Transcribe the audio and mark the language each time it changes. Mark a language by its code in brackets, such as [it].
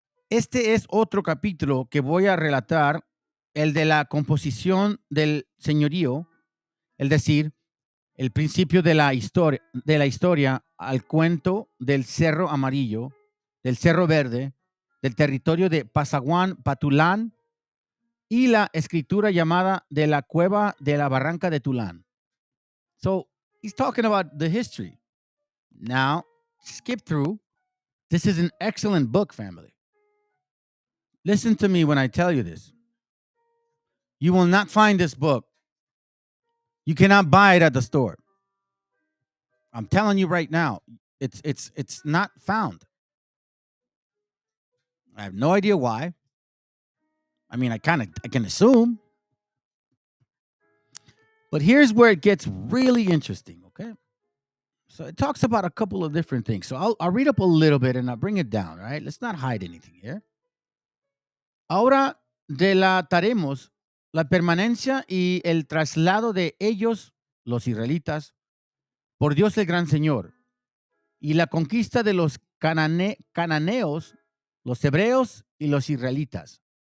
[es] Este es otro capítulo que voy a relatar, el de la composición del señorío, es decir, el principio de la historia al cuento del Cerro Amarillo, del Cerro Verde, del territorio de Pasaguán, Patulán, y la escritura llamada de la cueva de la barranca de Tulán. [en] So, he's talking about the history. Now, skip through. This is an excellent book, family. Listen to me when I tell you this. You will not find this book. You cannot buy it at the store. I'm telling you right now, it's not found. I have no idea why. I mean, I can assume. But here's where it gets really interesting, okay? So it talks about a couple of different things. So I'll read up a little bit and I'll bring it down, right? Let's not hide anything here. [es] Ahora delataremos la permanencia y el traslado de ellos, los israelitas, por Dios el Gran Señor, y la conquista de los cananeos, los hebreos y los israelitas.